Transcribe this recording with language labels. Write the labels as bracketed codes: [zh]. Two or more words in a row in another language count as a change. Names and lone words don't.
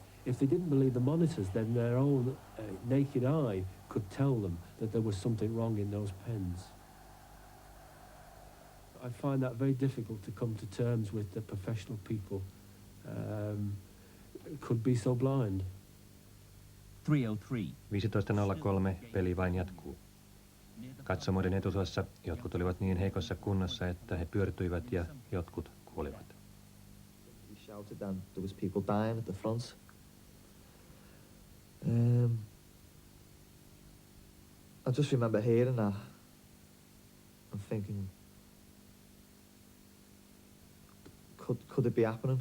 [en] If they didn't believe the monitors, then their own naked eye could tell them that there was something wrong in those pens. I find that very difficult to come to terms with the professional people could be so blind. [fi] 15.03 peli vain jatkuu. Katsomoiden etusosassa jotkut olivat niin heikossa kunnossa, että he pyörtyivät ja jotkut kuolivat. [en] We shouted and there was people dying at the front. I just remember hearing that and thinking, could it be happening?